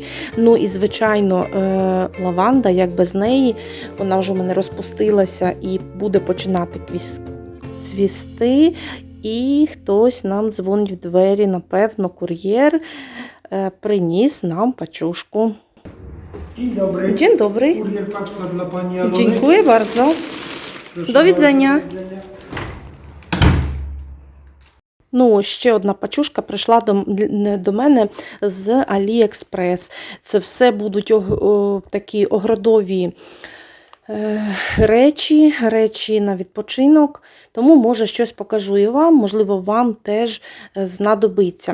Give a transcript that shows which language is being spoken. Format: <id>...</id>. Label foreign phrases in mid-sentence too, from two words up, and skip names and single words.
<uk>Ну і, звичайно, лаванда, як без неї, вона вже у мене розпустилася і буде починати цвісти. І хтось нам дзвонить в двері, напевно, кур'єр приніс нам пачушку.</uk> <pl>Dzień dobry. Dzień dobry. Kurier paczka dla pani Alony. Dziękuję bardzo. Proszę Do widzenia. bardzo, do widzenia.</pl> <uk>Ну, ще одна пачушка прийшла до мене з AliExpress. Це все будуть такі огородові речі на відпочинок, тому, може, щось покажу і вам, можливо, вам теж знадобиться.</uk>